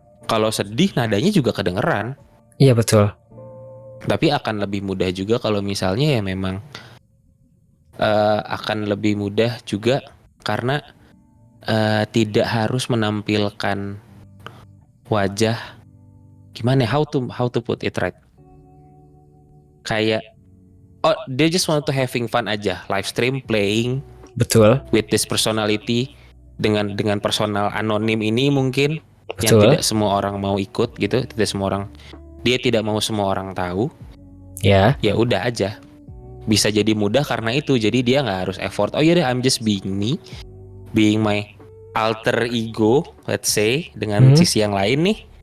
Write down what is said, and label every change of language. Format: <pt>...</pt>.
<id>kalau sedih nadanya juga kedengeran. Iya betul. Tapi akan lebih mudah juga kalau misalnya ya memang akan lebih mudah juga karena tidak harus menampilkan wajah. Gimana ya,</id> <en>how to put it right, kayak they just want to having fun aja, live stream playing</en> <id>Betul.</id> <en>with this personality,</en> <id>dengan personal anonim ini mungkin yang Betul. tidak semua orang mau ikut gitu, tidak semua orang, dia tidak mau semua orang tahu. Ya. Ya udah aja, bisa jadi mudah karena itu, jadi dia nggak harus effort. Oh iya deh,</id> <en>I'm just being me, being my alter ego, let's say,</en> <id>dengan sisi yang lain nih.</id>